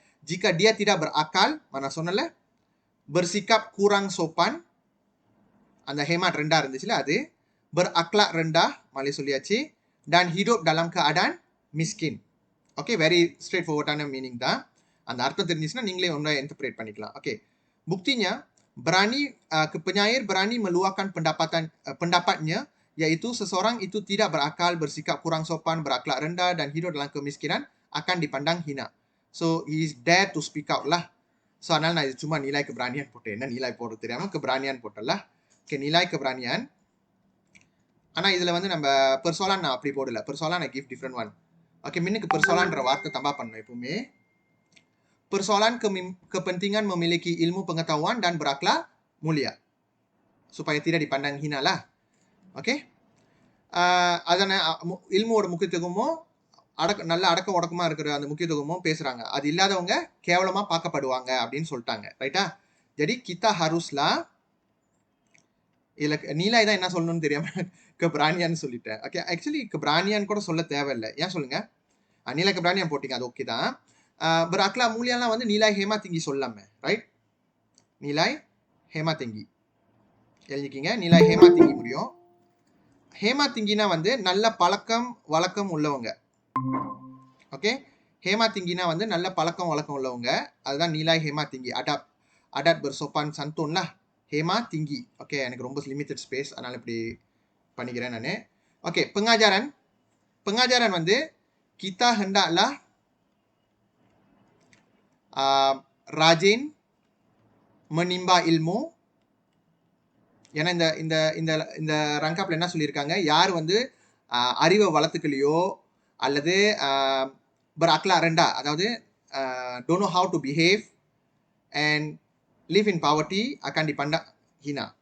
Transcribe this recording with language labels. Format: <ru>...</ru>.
<ms>Jika dia tidak berakal, mana</ms> <ta>சொன்னல,</ta> <ms>bersikap kurang sopan,</ms> <ta>அந்த ஹேமாட் ரெண்டா இருந்துச்சுல அது,</ta> <ms>berakhlak rendah,</ms> <ta>மாலே சொல்லியாச்சு,</ta> <ms>dan hidup dalam keadaan miskin.</ms> <ta>Okay, very straight ஃபார்வர்டான meaning தான். அந்த அர்த்தம் தெரிஞ்சிச்சுன்னா நீங்களே ஒன்றா இன்டர்பிரேட் பண்ணிக்கலாம். Okay.</ta> <ms>Buktinya, penyair berani meluahkan pendapatnya, yaitu seseorang itu tidak berakal, bersikap kurang sopan, berakhlak rendah, dan hidup dalam kemiskinan akan dipandang hina.</ms> <en>So, he is dare to speak out lah.</en> <ta>So, அதனால நான் இது சும்மா நிலை keberanian போட்டேன். என்ன நிலை போடுறது தெரியாமல் keberanian போட்டல. ஓகே, நிலை keberanian. ஆனால் இதில் வந்து நம்ம பெர்சோலான் நான் அப்படி போடல. பெர்சோலான் நான்</ta> <en>Give different one.</en> <ta>ஓகே, மின்னுக்கு பெர்சோலான்ற வார்த்தை தம்பா பண்ணணும் எப்பவுமே.</ta> <ms>Persoalan kepentingan memiliki ilmu pengetahuan dan berakhlak mulia supaya tidak dipandang hina lah.</ms> <ta>Okay. அதான இல்மோட முக்கியத்துவமும் நல்ல அடக்க உடக்கமாக இருக்கிற அந்த முக்கியத்துவமும் பேசுகிறாங்க. அது இல்லாதவங்க கேவலமாக பார்க்கப்படுவாங்க அப்படின்னு சொல்லிட்டாங்க. ரைட்டா?</ta> <ms>jadi kita haruslah</ms> <ta>இதில் நீலா தான் என்ன சொல்லணும்னு தெரியாமல் keberanian சொல்லிட்டேன். ஓகே, ஆக்சுவலி keberanian கூட சொல்ல தேவையில்லை. ஏன் சொல்லுங்க? nilai keberanian போட்டீங்க அது ஓகே தான். berakhlak muliaலாம் வந்து nilai hemat tinggi சொல்லலாமே, right? nilai hemat tinggi எழுதிக்கிங்க. nilai hemat tinggi முடியும். hemat tinggiனா வந்து நல்ல பழக்கம் வழக்கம் உள்ளவங்க. ஓகே, hemat tinggiனா வந்து நல்ல பழக்கம் வழக்கம் உள்ளவங்க. அதுதான் nilai hemat tinggi.</ta> <ms>adat bersopan santun lah. hemat tinggi.</ms> <ta>Okay, எனக்கு ரொம்ப லிமிட்டட் ஸ்பேஸ், அதனால இப்படி பண்ணிக்கிறேன் நான்.</ta> <ms>ஓகே, pengajaran வந்து kita hendaklah rajin menimba ilmu.</ms> <ta>ஏன்னா இந்த இந்த இந்த இந்த ரங்காப்ல என்ன சொல்லியிருக்காங்க, யார் வந்து அறிவை வளர்த்துக்கலையோ அல்லது</ta> <ms>berakhlak rendah,</ms> <ta>அதாவது</ta> <en>don't know how to behave and live in poverty</en> <ms>akan dipandang hina.</ms>